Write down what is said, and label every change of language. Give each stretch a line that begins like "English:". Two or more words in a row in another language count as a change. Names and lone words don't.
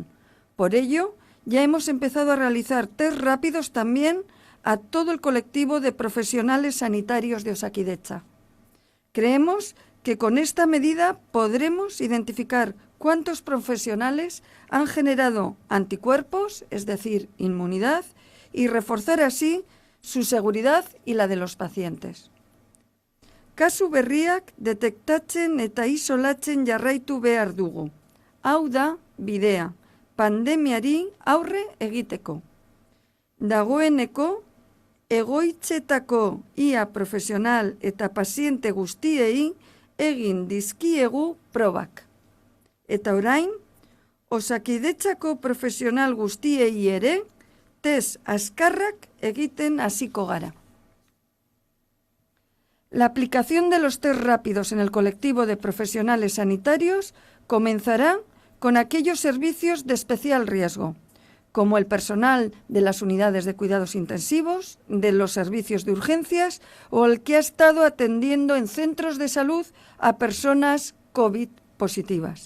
Spanish: Por ello, ya hemos empezado a realizar test rápidos también a todo el colectivo de profesionales sanitarios de Osakidetza. Creemos que con esta medida podremos identificar cuántos profesionales han generado anticuerpos, es decir, inmunidad, y reforzar así su seguridad y la de los pacientes.
Basque: Kasu berriak detektatzen eta isolatzen jarraitu behar dugu. Hau da bidea, pandemiari aurre egiteko. Dagoeneko, egoitzetako ia profesional eta paziente guztiei egin dizkiegu probak. Eta orain, Osakidetzako profesional guztiei ere, test azkarrak egiten hasiko gara.
Spanish: La aplicación de los test rápidos en el colectivo de profesionales sanitarios comenzará con aquellos servicios de especial riesgo, como el personal de las unidades de cuidados intensivos, de los servicios de urgencias o el que ha estado atendiendo en centros de salud a personas COVID positivas.